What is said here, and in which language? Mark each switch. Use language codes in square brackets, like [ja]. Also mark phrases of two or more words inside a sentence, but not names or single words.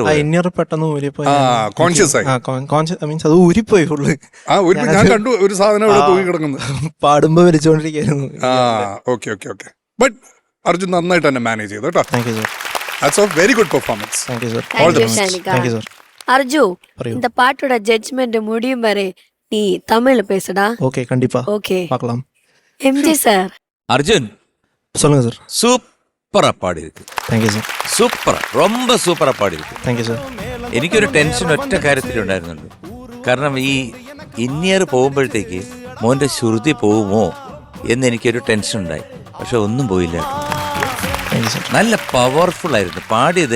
[ml] ആ ഇന്നർ പെട്ടെന്ന് ഊരിപ്പോയി. കോൺഷ്യസ് ആയി. മീൻസ് അത് ഊരിപ്പോയി ഫുള്ള്. ഞാൻ കണ്ടു ഒരു സാധനം അവിടെ തൂങ്ങി കിടക്കുന്നു. പാടുമ്പോ വലിച്ചോണ്ടിരിക്കുന്നു. [en] Okay okay okay. [ml] ബട്ട് അർജുൻ നന്നായിട്ട് തന്നെ മാനേജ് ചെയ്തു കേട്ടോ. [en] Thank you sir. That's a very good performance. Thank you sir. Thank you ഷാനിക്ക. Thank you sir. [ta] அர்ஜு, [ml] പറയൂ. [ta] இந்த பாட்டோட ஜட்ஜ்மெண்ட் முடியும் வரை நீ தமிழ்ல பேசுடா. ஓகே கண்டிப்பா. ஓகே பார்க்கலாம். எம்ஜி சார். அர்ஜுன் சொல்லுங்க சார். சூப்பரா பாடி இருக்கு. [en] Thank you sir. [ta] சூப்பர், ரொம்ப சூப்பரா பாடி இருக்கு. [en] Thank you sir. [ml] എനിക്കൊരു ടെൻഷൻ ഒറ്റ കാര്യത്തിലുണ്ടായിരുന്നുണ്ട്. കാരണം ഈ ഇന്നിയർ പോകുമ്പോഴത്തേക്ക് മോന്റെ ശ്രുതി പോകുമോ എന്ന് എനിക്കൊരു ടെൻഷൻ ഉണ്ടായി. പക്ഷെ ഒന്നും പോയില്ല. [en] Thank you sir. [ml] നല്ല പവർഫുൾ ആയിരുന്നു പാടിയത്.